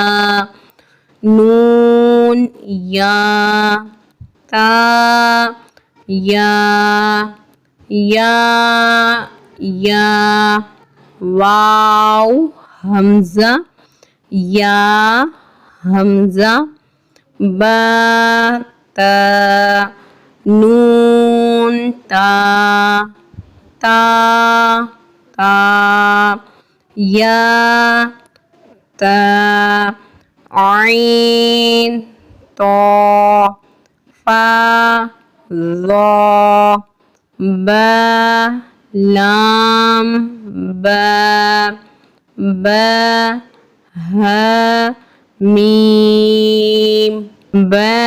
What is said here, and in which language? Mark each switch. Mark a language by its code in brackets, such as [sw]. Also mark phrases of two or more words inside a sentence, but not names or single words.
[ar] نون يا تا يا واو همزة يا همزة با تا نون تا تا تا يا تا عين طو فا ظا با لام با با ها ميم با